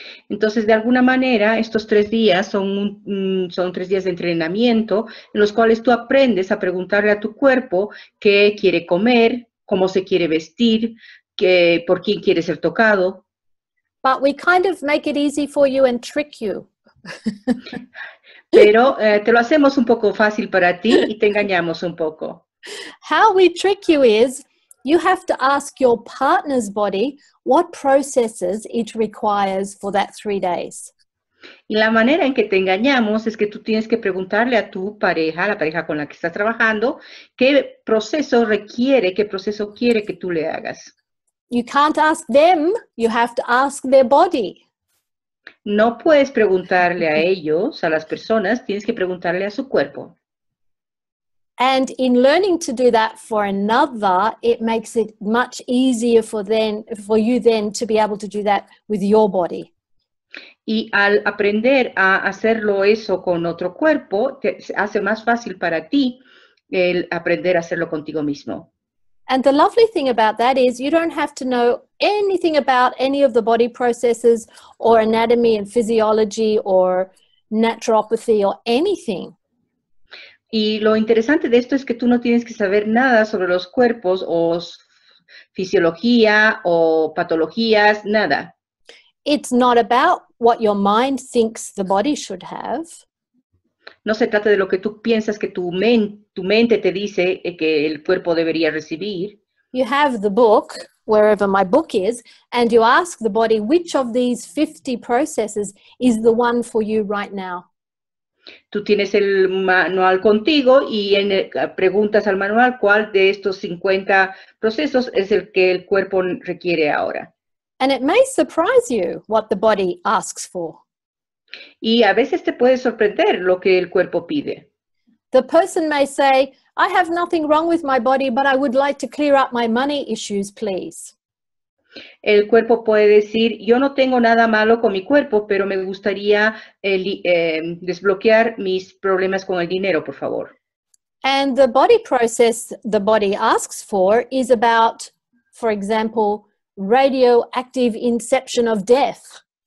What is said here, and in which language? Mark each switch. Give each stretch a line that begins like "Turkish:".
Spanish: Entonces, de alguna manera, estos 3 días son 3 días de entrenamiento en los cuales tú aprendes a preguntarle a tu cuerpo qué quiere comer, cómo se quiere vestir, por quién quiere ser tocado.
English: But we kind of make it easy for you and trick you.
Spanish: Pero te lo hacemos un poco fácil para ti y te engañamos un poco.
English: How we trick you is you have to ask your partner's body what processes it requires for that 3 days.
Spanish: Y la manera en que te engañamos es que tú tienes que preguntarle a tu pareja, la pareja con la que estás trabajando, qué proceso requiere, qué proceso quiere que tú le hagas.
English: You can't ask them, you have to ask their body.
Spanish: No puedes preguntarle a ellos, a las personas, tienes que preguntarle a su cuerpo.
English: And in learning to do that for another, it makes it much easier for you then to be able to do that with your body.
Spanish: Y al aprender a hacerlo eso con otro cuerpo, te hace más fácil para ti el aprender a hacerlo contigo mismo.
English: And the lovely thing about that is you don't have to know anything about any of the body processes or anatomy and physiology or naturopathy or anything.
Spanish: Y lo interesante de esto es que tú no tienes que saber nada sobre los cuerpos o fisiología o patologías, nada.
English: It's not about what your mind thinks the body should have.
Spanish: No se trata de lo que tú piensas que tu mente te dice que el cuerpo debería recibir.
English: You have the book, wherever my book is, and you ask the body which of these 50 processes is the one for you right now.
Spanish: Tú tienes el manual contigo y preguntas al manual cuál de estos 50 procesos es el que el cuerpo requiere ahora.
English: And it may surprise you what the body asks for.
Spanish: Y a veces te puede sorprender lo que el cuerpo pide.
English: The person may say, I have nothing wrong with my body, but I would like to clear up my money issues, please.
Spanish: El cuerpo puede decir, yo no tengo nada malo con mi cuerpo, pero me gustaría desbloquear mis problemas con el dinero, por favor.
English: And the body process the body asks for is about, for example, radioactive inception of death.